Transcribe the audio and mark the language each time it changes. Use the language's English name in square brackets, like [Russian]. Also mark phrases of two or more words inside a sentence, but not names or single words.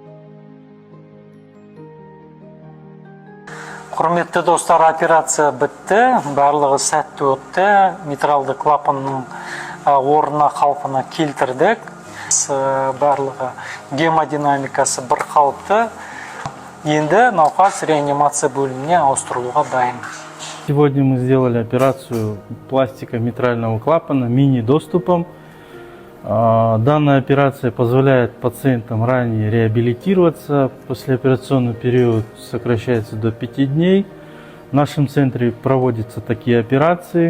[Kazakh] Құрметті достар, операция бітті. Барлығы сәтті өтті. Митралды клапанның орнына қалпына келтірдік. Барлығы гемодинамикасы бір қалыпты. Енді науқас реанимация бөліміне ауыстырылуға дайын. [Russian] Сегодня мы сделали операцию пластика митрального клапана мини-доступом. Данная операция позволяет пациентам ранее реабилитироваться. Послеоперационный период сокращается до 5 дней. В нашем центре проводятся такие операции.